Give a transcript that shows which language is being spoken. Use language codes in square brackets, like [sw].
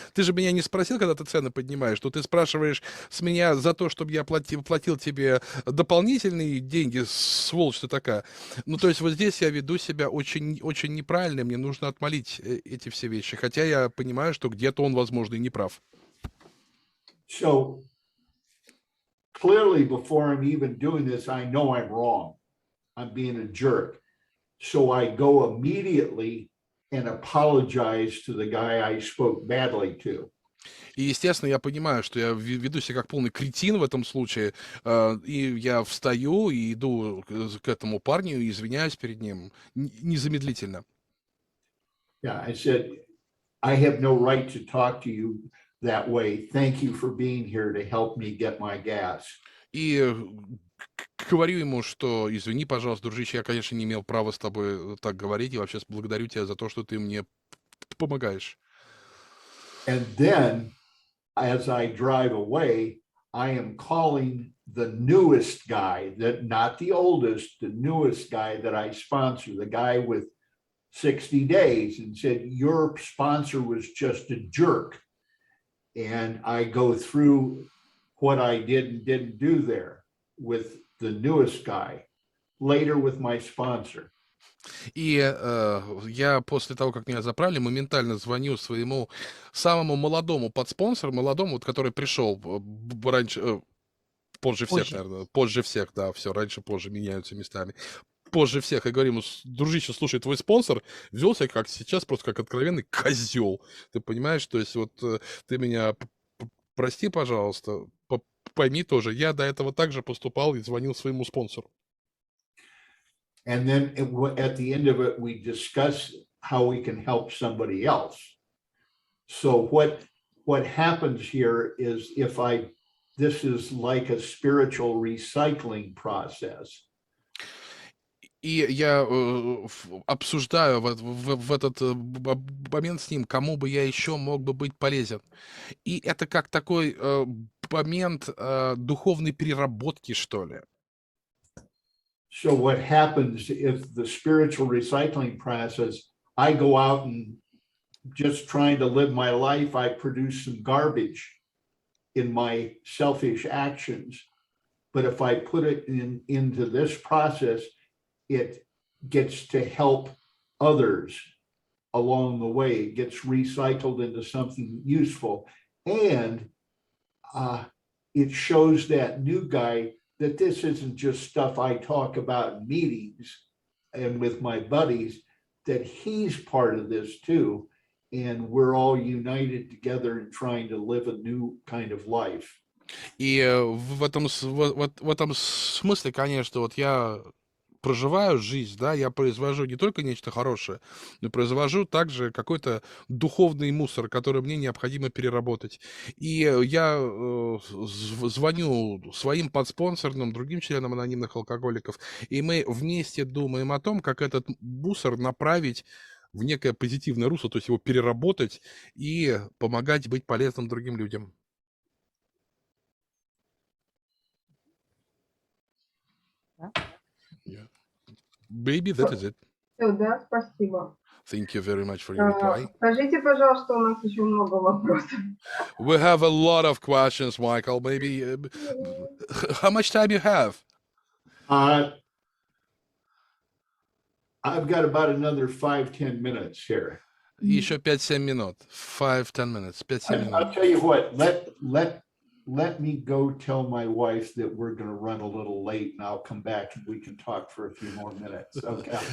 [ru] Ты же меня не спросил, когда ты цены поднимаешь, то ты спрашиваешь с меня за то, чтобы я платил тебе дополнительные деньги, сволочь ты такая. Ну, то есть вот здесь я веду себя очень, очень неправильно, мне нужно отмолить эти все вещи, хотя я понимаю, что где-то он, возможно, и не прав. [en] So clearly, before I'm even doing this, I know I'm wrong. I'm being a jerk. So I go immediately and apologize to the guy I spoke badly to. [ru] И, естественно, я понимаю, что я веду себя как полный кретин в этом случае, и я встаю и иду к этому парню и извиняюсь перед ним незамедлительно. [en] Yeah, I said, I have no right to talk to you that way. Thank you for being here to help me get my gas. [ru] И говорю ему, что извини, пожалуйста, дружище, я, конечно, не имел права с тобой так говорить, и вообще благодарю тебя за то, что ты мне помогаешь. [en] And then, as I drive away, I am calling the newest guy, that not the oldest, the newest guy that I sponsor, the guy with 60 days, and said, your sponsor was just a jerk. And I go through what I did and didn't do there with the newest guy, later with my sponsor. [ru] И я после того, как меня заправили, моментально звоню своему самому молодому подспонсору, молодому, вот, который пришел раньше, позже всех, наверное, позже всех, да, все, раньше, позже меняются местами. Позже всех, и говорим: дружище, слушай, твой спонсор вел себя как сейчас, просто как откровенный козел. Ты понимаешь, то есть вот ты меня прости, пожалуйста, пойми тоже, я до этого также поступал и звонил своему спонсору. [en] And then at the end of it, we discuss how we can help somebody else. So what happens here is this is like a spiritual recycling process. [ru] И я обсуждаю в этот момент с ним, кому бы я еще мог бы быть полезен. И это как такой момент духовной переработки, что ли. [en] So what happens is the spiritual recycling process, I go out and just trying to live my life, I produce some garbage in my selfish actions. But if I put it into this process, it gets to help others along the way. It gets recycled into something useful. And it shows that new guy that this isn't just stuff I talk about in meetings and with my buddies, that he's part of this too. And we're all united together in trying to live a new kind of life. [ru] И в этом смысле, конечно, вот я проживаю жизнь, да, я произвожу не только нечто хорошее, но произвожу также какой-то духовный мусор, который мне необходимо переработать. И я звоню своим подспонсорным, другим членам анонимных алкоголиков, и мы вместе думаем о том, как этот мусор направить в некое позитивное русло, то есть его переработать и помогать быть полезным другим людям. [en] Yeah. Maybe that is it. [ru] Да, спасибо. [en] Thank you very much for your reply. [ru] Скажите, пожалуйста, у нас еще много вопросов. [en] We have a lot of questions, Michael. Maybe how much time you have? I've got about another 5-10 minutes here. [ru] Еще 5-7 минут. [en] 5-10 minutes. [ru] 5-7 минут. [en] I'll tell you what, let me go tell my wife that we're going to run a little late, and I'll come back and we can talk for a few more minutes. Okay.